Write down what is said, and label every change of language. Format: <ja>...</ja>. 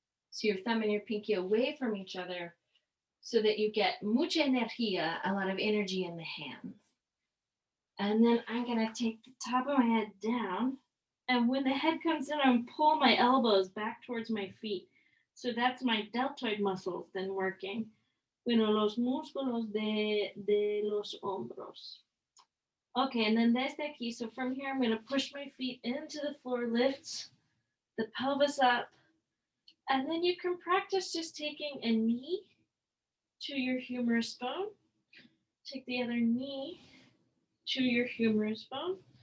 <en>So your thumb and your pinky away from each other so that you get</en> <es>mucha energía,</es> <en>a lot of energy in the hands. And then I'm going to take the top of my head down. And when the head comes in, I'm pull my elbows back towards my feet. So that's my deltoid muscles then working.</en> <es>Bueno, los músculos de los hombros.</es> <en>Okay, and then</en> <es>desde aquí.</es> <en>So from here, I'm going to push my feet into the floor, lift the pelvis up. And then you can practice just taking a knee to your humerus bone. Take the other knee to your humerus bone.</en>